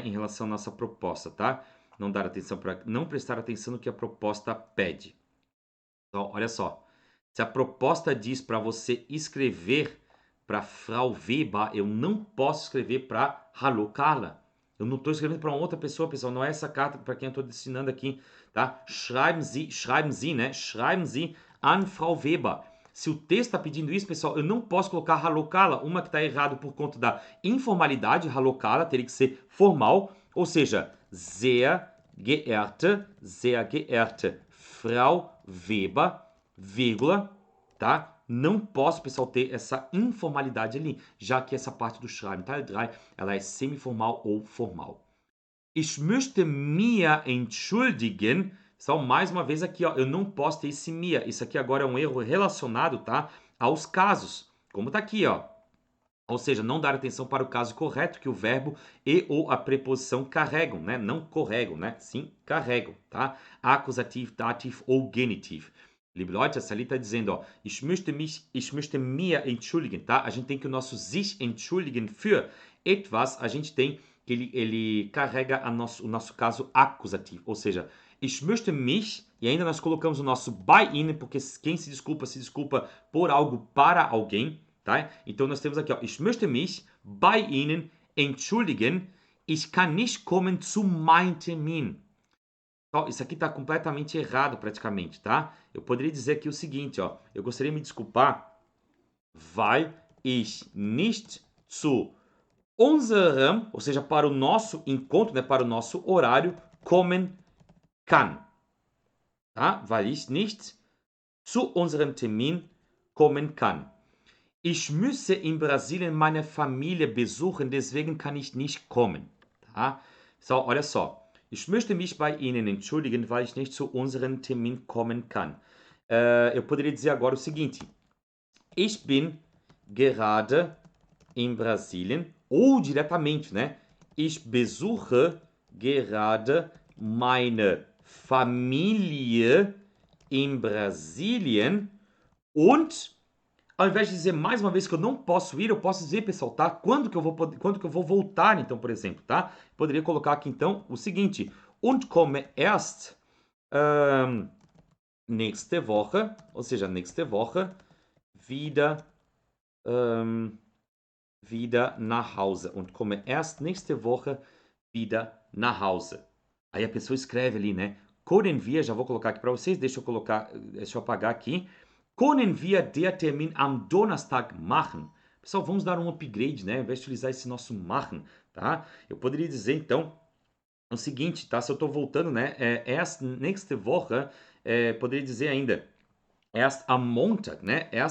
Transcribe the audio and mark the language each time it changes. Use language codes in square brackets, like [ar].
[pt] Em relação à nossa proposta, tá? Não prestar atenção no que a proposta pede. Então, olha só. Se a proposta diz para você escrever para Frau Weber, eu não posso escrever para Hallo Carla. Eu não estou escrevendo para outra pessoa, pessoal. Não é essa carta para quem eu estou destinando aqui, tá? [de] Schreiben Sie, né? Schreiben Sie an Frau Weber. [pt] Se o texto está pedindo isso, pessoal, eu não posso colocar Hallo Carla. Uma que está errado por conta da informalidade, Hallo Carla, teria que ser formal. Ou seja, [de] sehr geehrte Frau Weber, [pt] vírgula, tá? Não posso, pessoal, ter essa informalidade ali, já que essa parte do Schreiben Teil 3, ela é semiformal ou formal. [de] Ich möchte mir entschuldigen. [pt] Pessoal, mais uma vez aqui, ó, eu não posso ter esse mir. Isso aqui agora é um erro relacionado, tá, aos casos, como tá aqui, ó. Ou seja, não dar atenção para o caso correto que o verbo e ou a preposição carregam, né? Não corregam, né? Sim, carregam, tá? Acusativo, dativo ou genitivo. [de] Liebe Leute, [pt] essa ali está dizendo, ó, [de] ich möchte mir entschuldigen, [pt] tá? A gente tem que o nosso [de] sich entschuldigen für etwas, [pt] a gente tem que ele carrega o nosso caso acusativo, ou seja, [de] ich möchte mich, [pt] e ainda nós colocamos o nosso [de] bei Ihnen, [pt] porque quem se desculpa por algo para alguém, tá? Então nós temos aqui, ó, [de] ich möchte mich bei Ihnen entschuldigen, ich kann nicht kommen zu meinem Termin. [pt] Ó, isso aqui está completamente errado praticamente, tá? Eu poderia dizer aqui o seguinte, ó, eu gostaria de me desculpar, [de] weil ich nicht zu unserem, [pt] ou seja, para o nosso encontro, né, para o nosso horário, [de] kommen kann. Tá? Weil ich nicht zu unserem Termin kommen kann. Ich müsse in Brasilien meine Familie besuchen, deswegen kann ich nicht kommen. Tá? So, [pt] olha só. [de] Ich möchte mich bei Ihnen entschuldigen, weil ich nicht zu unserem Termin kommen kann. [pt] Eu poderia dizer agora o seguinte: [de] Ich bin gerade in Brasilien [pt] ou diretamente, né? [de] Ich besuche gerade meine Familie in Brasilien und [pt] ao invés de dizer mais uma vez que eu não posso ir, eu posso dizer, pessoal, tá? Quando que eu vou voltar, então, por exemplo, tá? Poderia colocar aqui então o seguinte: [de] und komme erst nächste Woche, [pt] ou seja, [de] nächste Woche wieder wieder nach Hause und komme erst nächste Woche wieder nach Hause. [pt] Aí a pessoa escreve ali, né? [de] Können wir, [pt] já vou colocar aqui para vocês, deixa eu apagar aqui. [de] Können wir der Termin am Donnerstag machen? [pt] Pessoal, vamos dar um upgrade, né? Ao invés de utilizar esse nosso machen, tá? Eu poderia dizer, então, o seguinte, tá? Se eu estou voltando, né? [de] Erst nächste Woche, [pt] poderia dizer ainda, [de] erst am Montag, né?